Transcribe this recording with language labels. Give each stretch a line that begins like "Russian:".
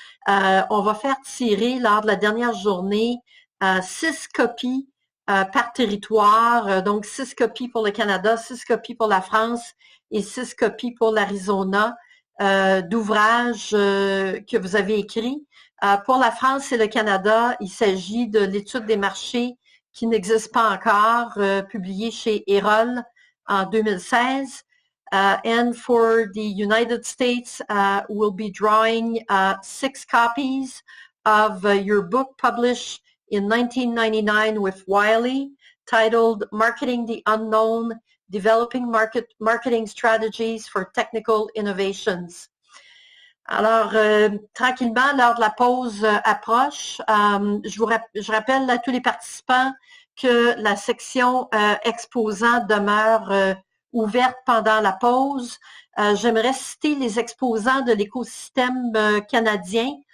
French: On va faire tirer lors de la dernière journée 6 copies par territoire, donc 6 copies pour le Canada, 6 copies pour la France et 6 copies pour l'Arizona d'ouvrages que vous avez écrits. Pour la France et le Canada, il s'agit de l'étude des marchés qui n'existe pas encore, publiée chez Erol en 2016.
English: And for the United States, we'll be drawing 6 copies of your book published in 1999 with Wiley, titled Marketing the Unknown, Developing Marketing Strategies for Technical Innovations.
French: Alors, tranquillement, lors de la pause approche, je rappelle à tous les participants que la section exposants demeure ouverte pendant la pause. J'aimerais citer les exposants de l'écosystème canadien.